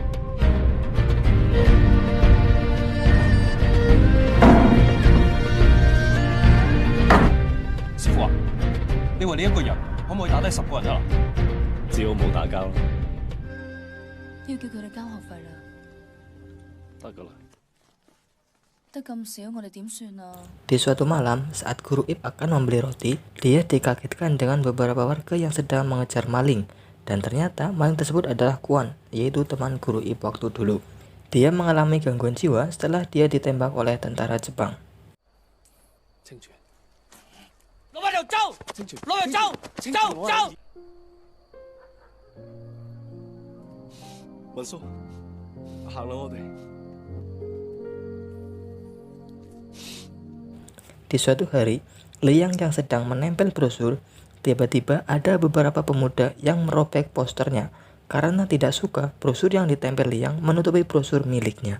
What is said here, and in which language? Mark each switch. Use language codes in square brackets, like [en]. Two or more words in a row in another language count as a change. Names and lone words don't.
[yue] 師傅啊，你話你一個人可唔可以打低10個人啊？只好冇打交啦，都要叫佢哋交學費啦，得噶啦。得咁少，我哋點算啊？ [id] Di suatu malam, saat Guru Ip akan membeli roti, dia dikagetkan dengan beberapa warga yang sedang mengejar maling. Dan ternyata maling tersebut adalah Kuan, yaitu teman Guru Ip waktu dulu. Dia mengalami gangguan jiwa setelah dia ditembak oleh tentara Jepang. [yue] 清泉，攞翻條舟，清泉，攞條舟，清舟泉，舟。文叔，行啦我哋。 [id] Di suatu hari, Liang yang sedang menempel brosur, tiba-tiba ada beberapa pemuda yang merobek posternya karena tidak suka brosur yang ditempel Liang menutupi brosur miliknya.